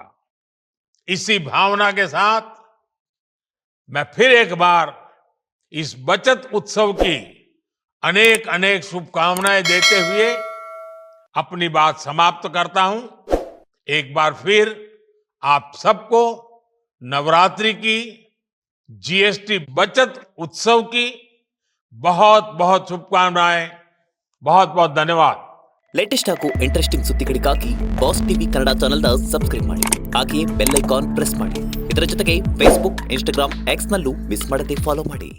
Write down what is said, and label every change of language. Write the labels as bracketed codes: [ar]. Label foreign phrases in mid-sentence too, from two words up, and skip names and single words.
[hi] इसी भावना के साथ मैं फिर एक बार इस बचत उत्सव की अनेक अनेक शुभकामनाएं देते हुए अपनी बात समाप्त करता हूं। एक बार फिर आप सबको नवरात्रि की, जीएसटी बचत उत्सव की बहुत बहुत शुभकामनाएं। बहुत बहुत धन्यवाद। [kn] ಲೇಟೆಸ್ಟ್ ಹಾಗೂ ಇಂಟ್ರೆಸ್ಟಿಂಗ್ ಸುದ್ದಿಗಳಿಗಾಗಿ ಬಾಸ್ ಟಿವಿ ಕನ್ನಡ ಚಾನೆಲ್ನ ಸಬ್ಸ್ಕ್ರೈಬ್ ಮಾಡಿ, ಹಾಗೆಯೇ [en] bell icon press [kn] ಮಾಡಿ. ಇದರ ಜೊತೆಗೆ ಫೇಸ್ಬುಕ್, ಇನ್ಸ್ಟಾಗ್ರಾಮ್, ಎಕ್ಸ್ ನಲ್ಲೂ ಮಿಸ್ ಮಾಡದೆ ಫಾಲೋ ಮಾಡಿ.